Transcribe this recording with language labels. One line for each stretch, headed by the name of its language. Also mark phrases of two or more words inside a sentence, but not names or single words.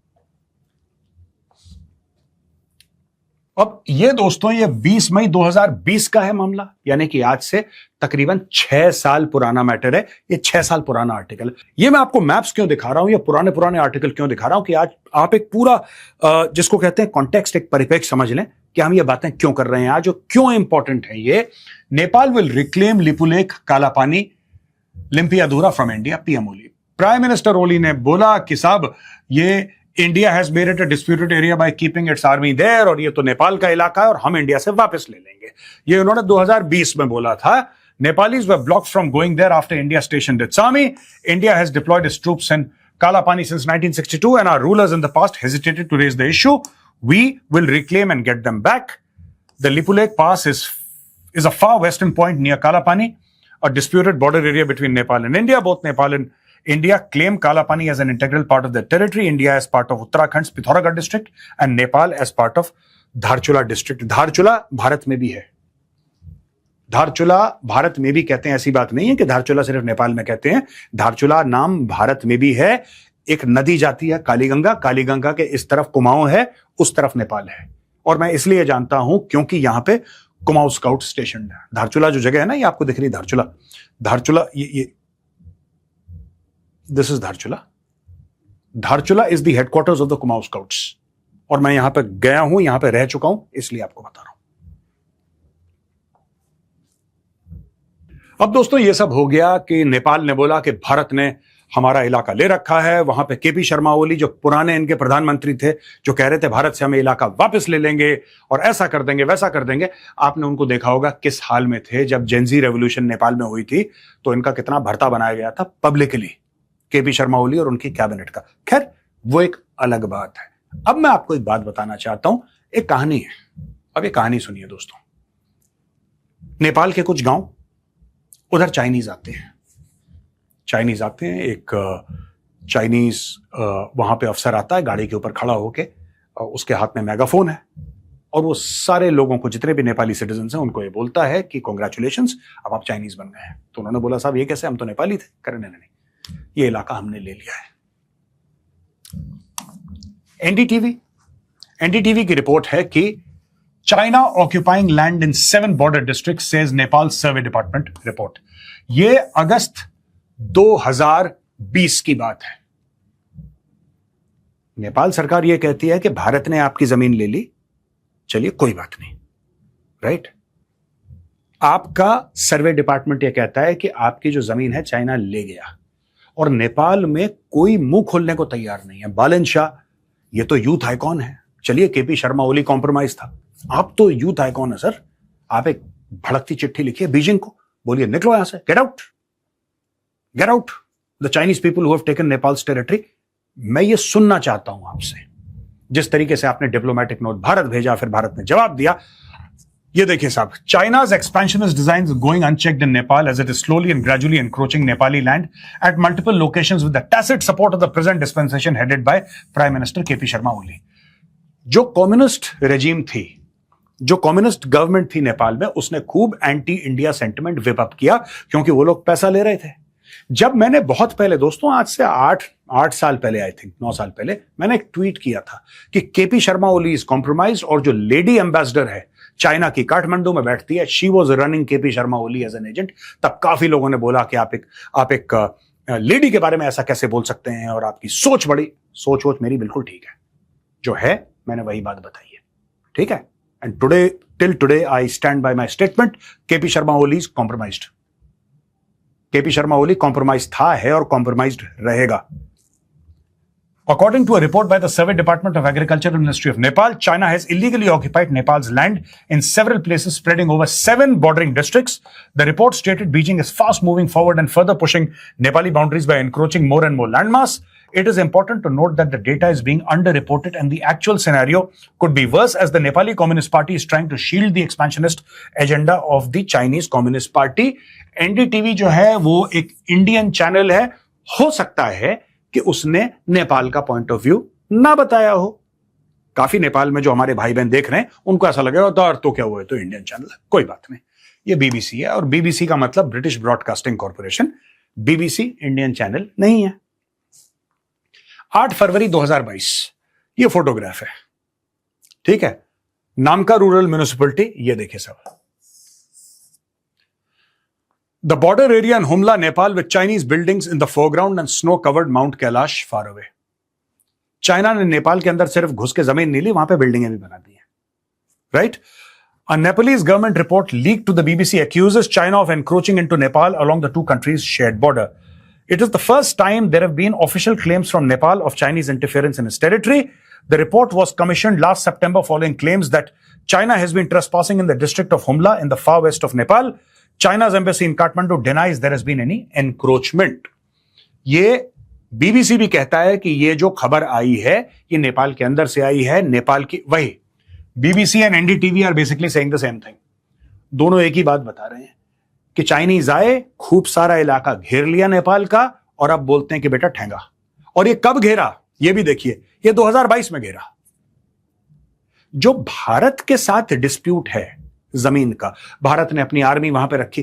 Hindi: अब ये दोस्तों ये 20 मई 2020 का है मामला, यानी कि आज से तकरीबन 6 साल पुराना मैटर है। ये 6 साल पुराना आर्टिकल। ये मैं आपको मैप्स क्यों दिखा रहा हूं, ये पुराने आर्टिकल क्यों दिखा रहा हूं कि आज आप एक पूरा जिसको कहते हैं कॉन्टेक्स्ट, एक परिप्रेक्ष्य समझ लें कि हम ये बातें क्यों कर रहे हैं आज और क्यों इंपॉर्टेंट है ये।
English: Nepal will reclaim Lipulekh Kalapani Limpiyadhura from India, PM Oli. Prime Minister
Hindi: ओली ने बोला कि साहब ये
English: India has made it a disputed area by keeping its army there,
Hindi: और ये तो नेपाल का इलाका है और हम इंडिया से वापस ले लेंगे। ये उन्होंने 2020 में बोला था।
English: Nepalis were blocked from going there after India stationed its army. India has deployed its troops in Kalapani since 1962 and our rulers in the past hesitated to raise the issue. We will reclaim and get them back. The Lipulekh Pass is a far western point near Kalapani, a disputed border area between Nepal and India. Both Nepal and India claim Kalapani as an integral part of their territory. India as part of Uttarakhand's Pithoragarh district and Nepal as part of Dharchula district.
Hindi: Dharchula भारत में भी है। धारचूला भारत में भी कहते हैं, ऐसी बात नहीं है कि धारचूला सिर्फ नेपाल में कहते हैं। धारचूला नाम भारत में भी है। एक नदी जाती है कालीगंगा, कालीगंगा के इस तरफ कुमाऊं है, उस तरफ नेपाल है। और मैं इसलिए जानता हूं क्योंकि यहां पे कुमाऊं
English: scout station
Hindi: है। धारचूला जो जगह है ना, ये आपको दिख रही है धारचूला, धारचूला ये
English: this is Dharchula. Dharchula is the headquarters of the Kumaon Scouts.
Hindi: और मैं यहां पे गया हूं, यहां पे रह चुका हूं, इसलिए आपको बता रहा हूं। अब दोस्तों ये सब हो गया कि नेपाल ने बोला कि भारत ने हमारा इलाका ले रखा है। वहां पे केपी शर्मा ओली जो पुराने इनके प्रधानमंत्री थे, जो कह रहे थे भारत से हमें इलाका वापस ले लेंगे और ऐसा कर देंगे वैसा कर देंगे। आपने उनको देखा होगा किस हाल में थे जब
English: Gen Z revolution
Hindi: नेपाल में हुई थी, तो इनका कितना भर्ता बनाया गया था पब्लिकली, केपी शर्मा ओली और उनकी कैबिनेट का। खैर वो एक अलग बात है। अब मैं आपको एक बात बताना चाहता हूं, एक कहानी है। अब ये कहानी सुनिए दोस्तों। नेपाल के कुछ गांव, उधर चाइनीज आते हैं। एक चाइनीज वहां पे अफसर आता है, गाड़ी के ऊपर खड़ा होके, उसके हाथ में मेगाफोन है और वो सारे लोगों को, जितने भी नेपाली सिटीजन हैं, उनको ये बोलता है कि कॉन्ग्रेचुलेशंस, अब आप चाइनीज बन गए हैं। तो उन्होंने बोला साहब ये कैसे, हम तो नेपाली थे। करें नहीं, ये इलाका हमने ले लिया है। एनडीटीवी की रिपोर्ट है कि
English: China occupying land in 7 border districts, says Nepal Survey Department report.
Hindi: ये अगस्त 2020 की बात है। नेपाल सरकार ये कहती है कि भारत ने आपकी जमीन ले ली, चलिए कोई बात नहीं, राइट। आपका
English: survey department
Hindi: ये कहता है कि आपकी जो जमीन है चाइना ले गया, और नेपाल में कोई मुंह खोलने को तैयार नहीं है। बालन शाह ये तो
English: youth icon
Hindi: है, चलिए केपी शर्मा ओली कॉम्प्रोमाइज था, आप तो
English: youth icon
Hindi: है सर। आप एक भड़कती चिट्ठी लिखिए बीजिंग को, बोलिए निकलो यहां से,
English: get out the Chinese people who have taken Nepal's territory.
Hindi: मैं ये सुनना चाहता हूं आपसे, जिस तरीके से आपने
English: diplomatic note
Hindi: भारत भेजा, फिर भारत ने जवाब दिया। ये देखिए साहब,
English: चाइना's expansionist designs are going unchecked in Nepal as it is slowly and gradually encroaching Nepali land at multiple locations with the tacit support of the present dispensation headed by Prime Minister KP Sharma Oli.
Hindi: जो
English: communist regime
Hindi: थी, जो
English: communist government
Hindi: थी नेपाल में, उसने खूब
English: anti India sentiment whip up
Hindi: किया, क्योंकि वो लोग पैसा ले रहे थे। जब मैंने बहुत पहले दोस्तों, आज से 8 साल पहले,
English: I think
Hindi: 9 साल पहले, मैंने एक ट्वीट किया था कि केपी शर्मा ओली
English: is compromise,
Hindi: और जो
English: lady ambassador
Hindi: है चाइना की, काठमांडू में बैठती है,
English: she was running KP Sharma Oli as an agent.
Hindi: तब काफी लोगों ने बोला कि आप एक लेडी के बारे में ऐसा कैसे बोल सकते हैं, और आपकी सोच वोच मेरी बिल्कुल ठीक है, जो है मैंने वही बात बताई है, ठीक है।
English: and today, till today I stand by my statement, KP Sharma Oli is compromised.
Hindi: केपी शर्मा ओली कॉम्प्रोमाइज था, है और कॉम्प्रोमाइज्ड रहेगा।
English: According to a report by the Survey Department of Agriculture and Ministry of Nepal, China has illegally occupied Nepal's land in several places spreading over 7 bordering districts. The report stated Beijing is fast moving forward and further pushing Nepali boundaries by encroaching more and more landmass. it is important to note that the data is being underreported and the actual scenario could be worse as the Nepali Communist Party is trying to shield the expansionist agenda of the Chinese Communist Party.
Hindi: NDTV जो है वो एक
English: Indian channel
Hindi: है, हो सकता है कि उसने नेपाल का
English: point of view
Hindi: ना बताया हो. काफी नेपाल में जो हमारे भाई बहन देख रहे हैं उनको ऐसा लगेगा तो क्या हुआ है, तो
English: Indian channel
Hindi: है. कोई बात नहीं, ये बीबीसी है और बीबीसी का मतलब ब्रिटिश ब्रॉडकास्टिंग कॉर्पोरेशन. बीबीसी
English: Indian channel
Hindi: नहीं है. 8 फरवरी 2022 ये फोटोग्राफ है, ठीक है.
English: Namkha Rural Municipality,
Hindi: ये देखिए सब.
English: the border area in Humla Nepal with Chinese buildings in the foreground and snow covered Mount Kailash far away.
Hindi: चाइना ने नेपाल के अंदर सिर्फ घुस के जमीन नहीं ली, वहां पे बिल्डिंगें भी बना दी हैं, राइट.
English: A Nepalese government report leaked to the BBC accuses China of encroaching into Nepal along the two countries' shared border. It is the first time there have been official claims from Nepal of Chinese interference in its territory. The report was commissioned last September following claims that China has been trespassing in the district of Humla in the far west of Nepal. China's embassy in Kathmandu denies there has been any encroachment.
Hindi: ये BBC भी कहता है कि ये जो खबर आई है ये नेपाल के अंदर से आई है. नेपाल की वही
English: BBC and NDTV are basically saying the same thing.
Hindi: दोनों एक ही बात बता रहे हैं कि चाइनीज आए, खूब सारा इलाका घेर लिया नेपाल का, और अब बोलते हैं कि बेटा ठेंगा. और ये कब घेरा ये भी देखिए, ये 2022 में घेरा. जो भारत के साथ डिस्प्यूट है जमीन का, भारत ने अपनी आर्मी वहां पे रखी.